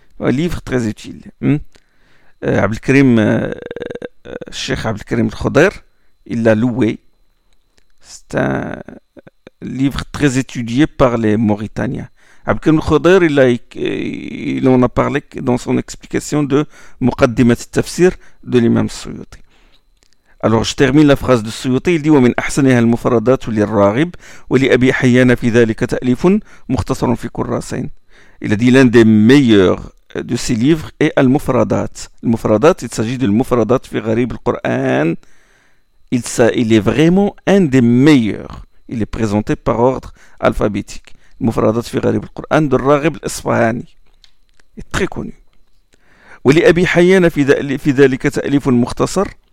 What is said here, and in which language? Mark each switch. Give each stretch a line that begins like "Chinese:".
French: Un livre très utile. Abdelkrim, Cheikh Abdelkrim al-Khodr, il l'a loué. C'est un livre très étudié par les Mauritaniens. Abdelkrim al-Khodr, il en a parlé dans son explication de Muqaddimat al-Tafsir de l'imam Suyuti. Alors je termine la phrase de Suyuti, il dit
Arabic: ومن احسنها المفردات للراغب ولابي حيان في ذلك تاليف مختصر في كراسين.
French: Il a dit l'un des meilleurs de ces livres est al-mufradat. Al-mufradat, il s'agit de al-mufradat fi gharib al-Quran. Il est vraiment un des meilleurs. Il est présenté par ordre alphabétique. Al-mufradat fi gharib al-Quran de Raghib al-Isfahani. Il est très connu.
Arabic: ولابي حيان في ذلك تاليف مختصر.